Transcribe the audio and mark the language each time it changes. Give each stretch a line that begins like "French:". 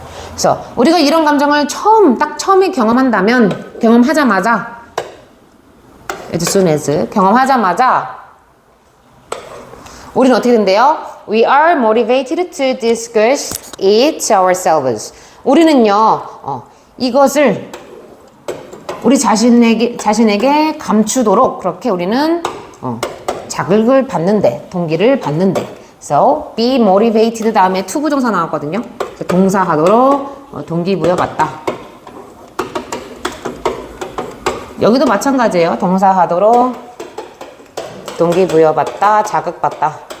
Korean: 그래서 우리가 이런 감정을 딱 처음에 경험하자마자
English: as soon as
Korean: 경험하자마자 우리는 어떻게 된대요?
English: We are motivated to discuss it ourselves.
Korean: 우리는요, 이것을 우리 자신에게 감추도록 그렇게 우리는 자극을 받는데, 동기를 받는데. So, be motivated 다음에 to 부정사 나왔거든요. 동사하도록 동기부여받다. 여기도 마찬가지예요. 동사하도록 동기부여받다, 자극받다.